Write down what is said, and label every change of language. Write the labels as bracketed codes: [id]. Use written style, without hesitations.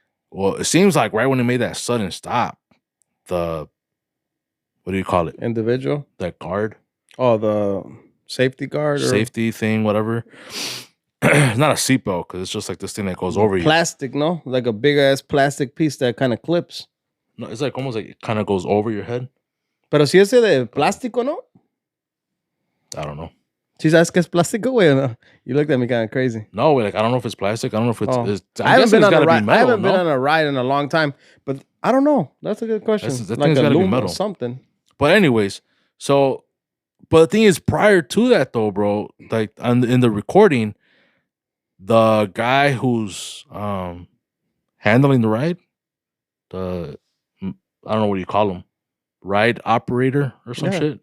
[en] Well, it seems like right when it made that sudden stop, what do you call it? Individual. That guard. Oh, the safety guard. Safety thing, whatever. It's not a seatbelt because it's just like this thing that goes over you. Plastic, no? Like a big ass plastic piece that kind of clips. No, it's like almost like it kind of goes over your head. [es] Pero si ese de plástico, no? [en] I don't know. [es] ¿Sí sabes que es plástico, güey? [en] No? You looked at me kind of crazy. No, like I don't know if it's plastic. I don't know if it's. I haven't been on a ride. I haven't been on a ride in a long time, but I don't know. That's a good question. That thing's gotta be metal. Or something. But anyways, but the thing is, prior to that though, bro, like in the recording, the guy who's handling the ride, I don't know what you call him, ride operator or some shit.